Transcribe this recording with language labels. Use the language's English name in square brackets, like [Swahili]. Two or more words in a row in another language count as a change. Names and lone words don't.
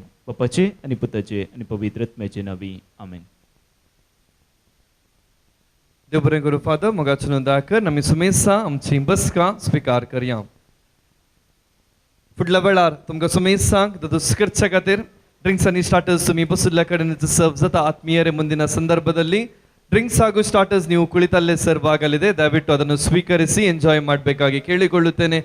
[Konkani] बापाचे आनी पुताचे आनी पवित्र आत्म्याचे नवी आमेन. देव बरें करूं. फादर मोगाचो नोंदा कर. आमी सुमेसा आमची बसका स्विकार करया. फुडल्या वेळार तुमकां सुमेसांक दोस करच्या खातीर ड्रिंक्स आनी स्टार्टर्स तुमी बसुल्ल्या कडेन सर्व जाता. [Kannada] ಆತ್ಮೀಯರೇ ಮುಂದಿನ ಸಂದರ್ಭದಲ್ಲಿ ಡ್ರಿಂಕ್ಸ್ ಹಾಗೂ ಸ್ಟಾರ್ಟರ್ಸ್ ನೀವು ಕುಳಿತಲ್ಲೇ ಸರ್ವ್ ಆಗಲಿದೆ. ದಯವಿಟ್ಟು ಅದನ್ನು ಸ್ವೀಕರಿಸಿ ಎಂಜಾಯ್ ಮಾಡಬೇಕಾಗಿ ಕೇಳಿಕೊಳ್ಳುತ್ತೇನೆ.